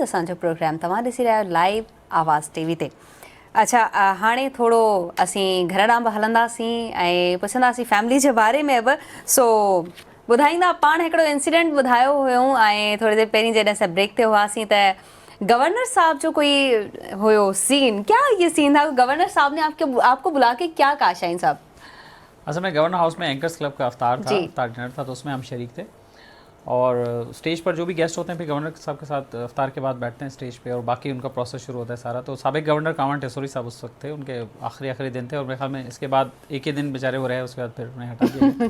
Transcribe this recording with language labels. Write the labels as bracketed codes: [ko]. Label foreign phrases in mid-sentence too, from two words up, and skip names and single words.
[sd] असांजो प्रोग्राम तव्हां ॾिसी रहिया आहियो लाइव आवाज़ टीवी ते। अच्छा, हाणे थोरो असीं घर ॾांहुं बि हलंदासीं ऐं पुछंदासीं फैमिली जे बारे में बि। सो ॿुधाईंदा पाण हिकिड़ो इंसिडेंट ॿुधायो हुयो ऐं थोरी देरि पहिरीं जॾहिं असां ब्रेक ते हुआसीं त गवर्नर साहब जो कोई हुयो सीन, [ur] کیا یہ سین تھا? گورنر صاحب نے آپ کو بلا کے کیا کہا شاہین صاحب? اصل میں گورنر ہاؤس میں اینکرز کلب کا افطار تھا، افطار ڈنر تھا، تو اس میں ہم شریک تھے. اور اسٹیج پر جو بھی گیسٹ ہوتے ہیں پھر گورنر صاحب کے ساتھ افطار کے بعد بیٹھتے ہیں اسٹیج پے اور باقی ان کا پروسیس شروع ہوتا ہے سارا. تو سابق گورنر کانور ٹیسوری صاحب اس وقت تھے، ان کے آخری دن تھے اور میرے خیال میں اس کے بعد ایک ہی دن بے چارے وہ رہے، اس کے بعد پھر انہیں ہٹا دیا